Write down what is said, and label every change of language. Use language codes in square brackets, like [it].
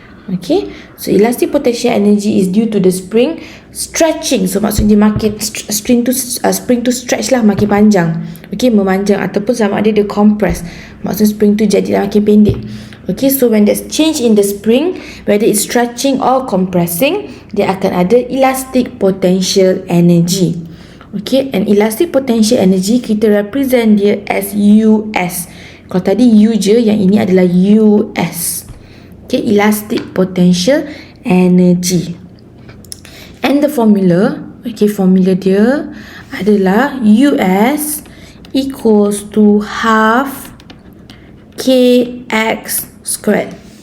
[en] Okay, so elastic potential energy is due to the spring stretching, so [ms] maksudnya makin spring to stretch lah, makin panjang, okay, memanjang, ataupun sama ada dia compress, maksudnya spring tu jadi makin pendek. [en] Okay, so when there's change in the spring, whether it's stretching or compressing, [ms] dia akan ada [en] elastic potential energy. Okay, and elastic potential energy kita represent dia as US. [ms] Kalau tadi U je, yang ini adalah US. [en] Okay, elastic potential energy. And the formula, okay, [ms] formula dia adalah [en] US equals to half kx squared.